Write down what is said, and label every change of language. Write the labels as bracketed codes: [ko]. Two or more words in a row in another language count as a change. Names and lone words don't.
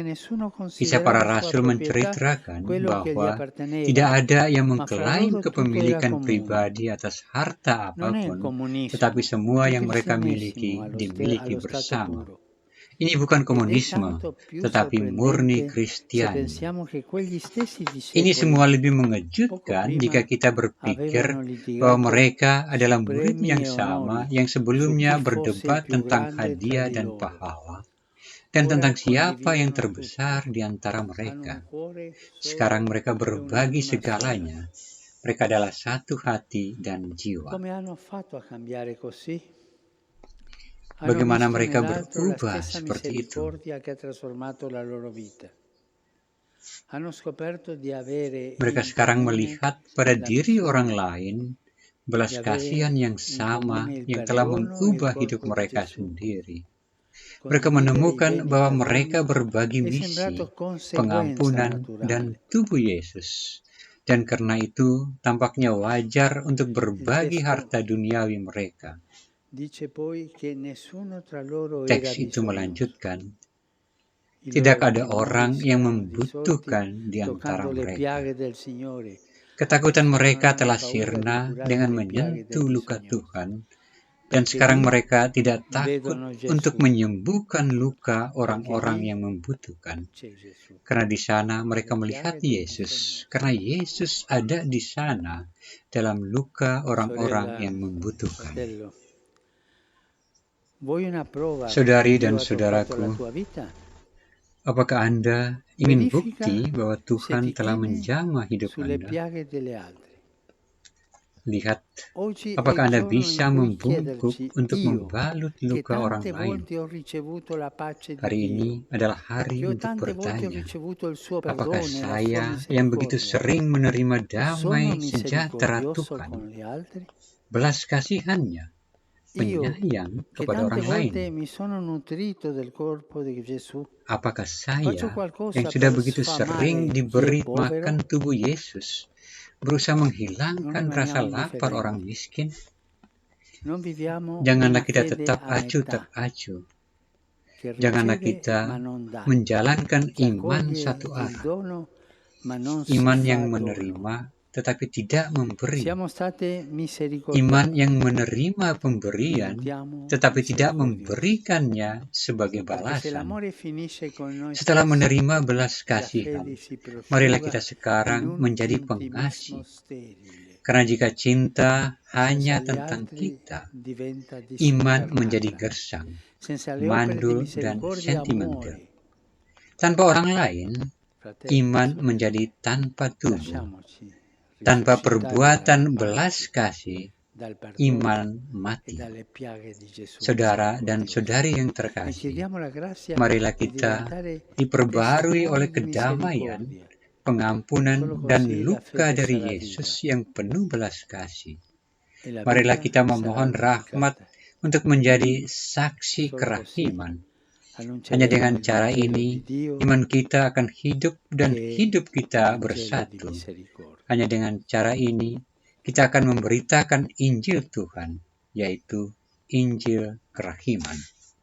[it] che nessuno [id] Kisah para [it] considerava sua [id] rasul [it] proprietà [id] menceritakan [it] quello che gli [id] bahwa [it] apparteneva, [id] tidak ada yang [it] ma fra [id] mengklaim [it] loro tutto era [id] kepemilikan [it] comune. [id] pribadi atas harta [it] Non è il [id] apapun, [it] comunismo, [id] tetapi semua [it] il [id] yang mereka miliki [it] cristianesimo [id] dimiliki [it] allo stato [id] bersama. [it] puro. [id] Ini bukan [it] Ed è [id] komunisme, [it] tanto più [id] tetapi murni [it] sorprendente se [id] Kristiani. [it] pensiamo che quegli stessi [id] Ini semua [it] discepoli [id] lebih [it] poco [id] mengejutkan [it] prima [id] jika kita berpikir [it] avevano [id] bahwa [it] litigato [id] mereka adalah [it] su [id] murid [it] premi [id] yang [it] e [id] sama [it] onori, [id] yang [it] su [id] sebelumnya [it] chi fosse il [id] berdebat [it] più [id] tentang [it] grande tra [id] hadiah [it] di [id] dan [it] loro. [id] pahala, dan [it] Ora [id] tentang siapa yang [it] condividono [id] terbesar [it] tutto, [id] di antara [it] hanno [id] mereka. [it] un cuore [id] Sekarang [it] solo [id] mereka [it] e [id] berbagi [it] un'anima sola. [id] segalanya. Mereka adalah satu hati dan jiwa. [it] Come hanno fatto a cambiare così? Hanno [id] Bagaimana [it] visto [id] mereka [it] nell'altro la [id] berubah [it] stessa [id] seperti itu? [it] misericordia che ha trasformato la loro vita. Hanno scoperto di avere [id] Mereka [it] in [id] sekarang [it] comune [id] melihat pada [it] la [id] diri orang [it] missione, [id] lain [it] di [id] belas [it] avere [id] kasihan yang [it] in [id] sama [it] comune il [id] yang telah [it] perdono e il [id] mengubah hidup [it] corpo di [id] mereka [it] Gesù. [id] sendiri. Mereka [it] Condividere i [id] menemukan [it] beni [id] bahwa [it] tra [id] mereka [it] uomini [id] berbagi [it] è [id] misi, [it] sembrato conseguenza [id] pengampunan, dan [it] naturale. [id] tubuh Yesus. Dan karena itu, tampaknya wajar untuk [it] Il [id] berbagi [it] testo [id] harta duniawi mereka. [it] dice poi che nessuno tra loro era [id] Teks itu [it] bisognoso. [id] melanjutkan, [it] I [id] tidak [it] loro [id] ada orang [it] timori si [id] yang [it] erano risolti [id] membutuhkan di antara [it] toccando le [id] mereka. [it] piaghe del Signore. [id] Ketakutan [it] Adesso non [id] mereka [it] hanno [id] telah [it] paura di [id] sirna [it] curare [id] dengan [it] le piaghe del [id] menyentuh luka [it] bisognoso, [id] Tuhan, dan [it] perché [id] sekarang [it] lì [id] mereka tidak takut [it] vedono [id] untuk [it] Gesù, [id] menyembuhkan luka [it] perché [id] orang-orang [it] lì [id] yang membutuhkan. [it] c'è Gesù. [id] Karena di sana mereka [it] Le [id] melihat [it] piaghe del [id] Yesus, [it] bisognoso. [id] karena Yesus ada di sana dalam luka orang-orang [it] Sorella, [id] yang membutuhkan. [it] fratello, vuoi una prova che [id] Saudari [it] Dio [id] dan [it] ha toccato la [id] saudaraku, [it] tua vita? [id] apakah Anda ingin [it] Verifica [id] bukti bahwa [it] se [id] Tuhan [it] ti [id] telah [it] chini [id] menjamah hidup [it] sulle [id] Anda? [it] piaghe delle altre. [id] Lihat, [it] Oggi è [id] apakah [it] il [id] Anda [it] giorno in [id] bisa [it] cui [id] membungkuk [it] chiederci [id] untuk [it] io, [id] membalut [it] che [id] luka orang [it] tante [id] lain? [it] volte ho ricevuto la pace di [id] Hari ini [it] Dio, [id] adalah hari [it] che ho [id] untuk [it] tante volte ho [id] bertanya, [it] ricevuto il suo [id] apakah [it] perdono e la sua [id] saya yang begitu [it] misericordia, [id] sering menerima [it] sono [id] damai sejahtera [it] misericordioso [id] Tuhan, [it] con gli altri? [id] belas kasihannya, [it] Io, [id] penyayang [it] che [id] kepada [it] tante [id] orang lain? [it] volte mi sono nutrito del corpo di Gesù, [id] Apakah [it] faccio [id] saya yang [it] qualcosa [id] sudah [it] per [id] begitu sering [it] sfamare chi è [id] diberi [it] povero? [id] makan tubuh Yesus, berusaha [it] Non [id] menghilangkan rasa [it] rimaniamo [id] lapar orang [it] indifferenti. [id] miskin? [it] Non viviamo [id] Janganlah [it] una [id] kita [it] fede [id] tetap [it] a [id] acuh [it] metà, [id] tak acuh. [it] che [id] Janganlah [it] riceve ma [id] kita [it] non dà, [id] menjalankan [it] che [id] iman [it] accoglie [id] satu [it] il [id] arah. [it] dono ma non si [id] Iman [it] fa [id] yang [it] dono. [id] menerima tetapi tidak memberi. [it] Siamo state [id] Iman [it] misericordiati, [id] yang menerima pemberian [it] diventiamo [id] tetapi tidak [it] misericordiosi. [id] memberikannya sebagai [it] Perché se [id] balasan. [it] l'amore finisce con noi [id] Setelah [it] stessi, [id] menerima belas [it] la [id] kasihan, [it] fede si [id] marilah [it] prosciuga [id] kita [it] in [id] sekarang [it] un [id] menjadi [it] intimismo [id] pengasih. [it] sterile. [id] Karena jika cinta [it] Senza [id] hanya [it] gli [id] tentang [it] altri [id] kita, [it] diventa [id] iman menjadi [it] disperdata. [id] gersang, [it] Senza le opere di [id] mandul, dan [it] misericordia, [id] sentimental. [it] amore. [id] Tanpa orang lain, [it] Fratelli, [id] iman [it] sorelle, [id] menjadi tanpa tubuh. [it] lasciamoci [id] Tanpa [it] risuscitare [id] perbuatan [it] dalla [id] belas [it] pace, [id] kasih, [it] dal perdono [id] iman [it] e [id] mati. [it] dalle piaghe di Gesù [id] Saudara dan [it] misericordioso. [id] saudari yang [it] E [id] terkasih, [it] chiediamo la grazia [id] marilah [it] di [id] kita [it] diventare [id] diperbarui oleh [it] testimoni di [id] kedamaian, [it] misericordia. [id] pengampunan, [it] Solo [id] dan [it] così la [id] luka [it] fede [id] dari [it] sarà [id] Yesus [it] viva [id] yang penuh belas kasih. [it] e la [id] Marilah [it] vita [id] kita [it] sarà [id] memohon rahmat [it] glorificata. [id] untuk menjadi saksi [it] Solo così [id] kerahiman. Hanya [it] annunceremo [id] dengan [it] il [id] cara [it] Vangelo [id] ini, [it] di Dio [id] iman kita akan hidup dan [it] che è [id] hidup kita [it] Vangelo di [id] bersatu. [it] misericordia. [id] Hanya dengan cara ini, kita akan memberitakan Injil Tuhan, yaitu Injil kerahiman.